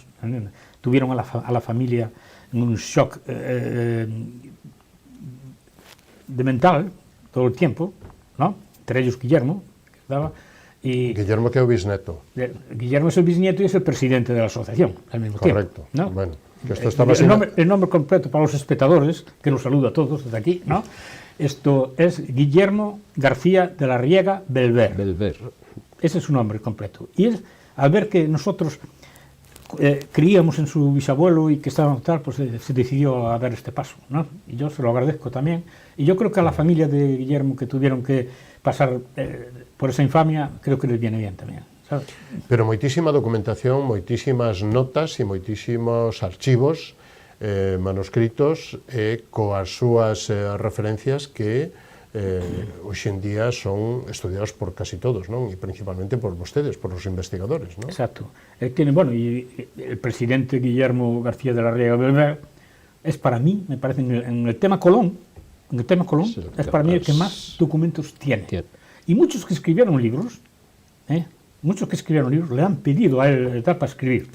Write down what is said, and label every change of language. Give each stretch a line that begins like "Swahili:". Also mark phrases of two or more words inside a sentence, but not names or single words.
Spanish: Tuvieron a la familia en un shock de mental todo el tiempo, ¿no? Entre ellos Guillermo, que estaba...
Portuguese: Guillermo que é o bisneto.
Spanish: Guillermo es el bisnieto y es el presidente de la asociación al mismo tiempo. Correcto. ¿No? Bueno, que esto el nombre completo para los espectadores, que los saludo a todos desde aquí, ¿no? Esto es Guillermo García de la Riega Belver. Ese es su nombre completo. Y es, al ver que nosotros creíamos en su bisabuelo y que estaba tal, pues se decidió a dar este paso, ¿no? Y yo se lo agradezco también. Y yo creo que a la familia de Guillermo, que tuvieron que pasar por esa infamia, creo que les viene bien también. sabes?
Galician: Pero moitísima documentación, moitísimas notas e moitísimos archivos manuscritos coas súas referencias que hoxe en día son estudiados por casi todos, non? E principalmente por vostedes, por os investigadores, non?
Spanish: Exacto. Tiene, bueno, y el presidente Guillermo García de la Riega Belver es para mí, me parece, en el tema Colón, Sí, es para mí el que más documentos tiene. Y muchos que escribieron libros, le han pedido a él para escribir.